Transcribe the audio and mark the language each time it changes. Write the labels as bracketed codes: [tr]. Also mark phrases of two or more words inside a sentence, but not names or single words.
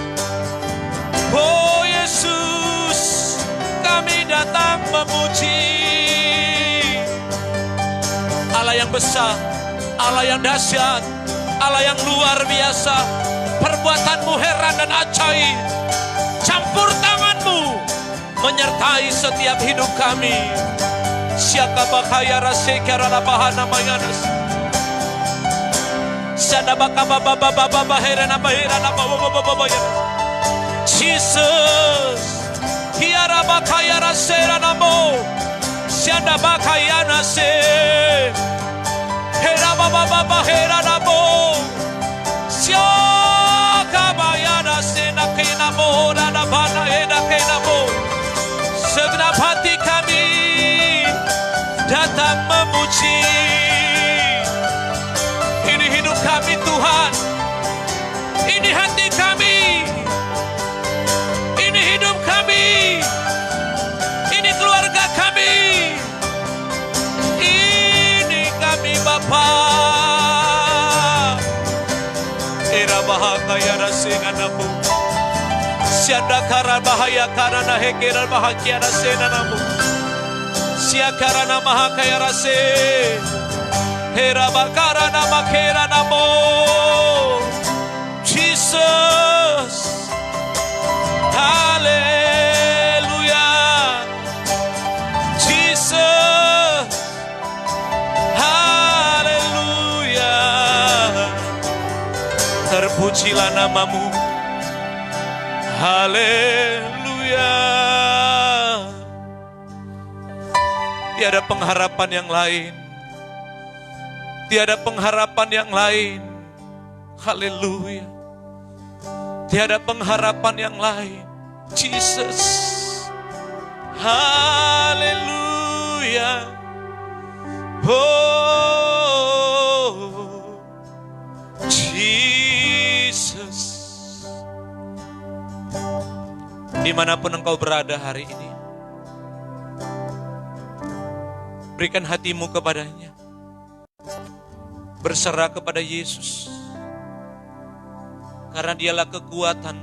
[id] Oh Yesus, kami datang memuji Allah yang besar, Allah yang dahsyat, Allah yang luar biasa. Perbuatan-Mu heran dan ajaib. Campur tangan-Mu menyertai setiap hidup kami. Siaka bakaya rasekara bahana mayanas. Sada bakaba baba herana bahera baba. Jesus, hiara bakaya rasera namo. Sianda bakaya nase. Hera baba hera namo. Siaka bayana sena kena mo rana bana eda kena mo. Segenap hati kami datang memuji. Ini hidup kami Tuhan, ini hati kami, ini hidup kami, ini keluarga kami, ini kami Bapa. Era bahaya rasena namu, sianda kara bahaya karana hekera bahagia rasena namu. Siakarana mahakaya rase, hera bakarana makera namo. Jesus, hallelujah. Jesus, hallelujah. Terpujilah namamu, hallelujah. Tiada pengharapan yang lain. Tiada pengharapan yang lain. Haleluya. Tiada pengharapan yang lain. Jesus. Haleluya. Oh, Jesus. Dimanapun engkau berada hari ini, berikan hatimu kepadanya. Berserah kepada Yesus. Karena dialah kekuatanmu.